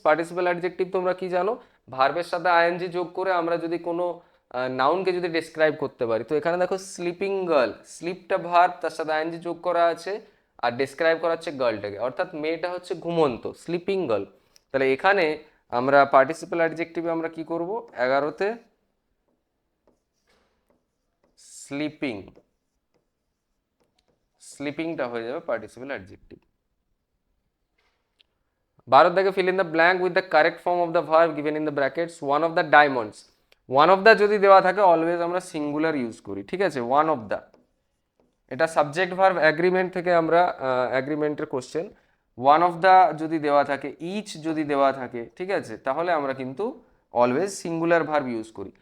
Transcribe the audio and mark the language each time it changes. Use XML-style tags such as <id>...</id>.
<bn>Participle adjective তোমরা কি জানো, ভার্বের সাথে আইএনজি যোগ করে আমরা যদি কোনো নাউনকে যদি ডেসক্রাইব করতে পারি, তো এখানে দেখো স্লিপিং গার্ল, স্লিপটা ভার্ব, তার সাথে আইএনজি যোগ করা আছে, আর ডেসক্রাইব করা হচ্ছে গার্লটাকে, অর্থাৎ মেয়েটা হচ্ছে ঘুমন্ত, স্লিপিং গার্ল। তাহলে এখানে আমরা পার্টিসিপল অ্যাডজেক্টিভে আমরা কি করব, 11তে স্লিপিং, স্লিপিংটা হয়ে যাবে পার্টিসিপল অ্যাডজেক্টিভ। 12 থেকে</bn> <en>fill in the blank with the correct form of the verb given in the brackets. one of the diamonds, one of the</en> <bn>যদি দেওয়া থাকে অলওয়েজ আমরা সিঙ্গুলার ইউজ করি, ঠিক আছে, one of the, এটা সাবজেক্ট ভার্ব অ্যাগ্রিমেন্ট থেকে আমরা অ্যাগ্রিমেন্টের কোশ্চেন। ওয়ান অফ দ্য যদি দেওয়া থাকে, ইচ যদি দেওয়া থাকে, ঠিক আছে, তাহলে আমরা কিন্তু অলওয়েজ সিঙ্গুলার ভার্ব ইউজ করি।</bn>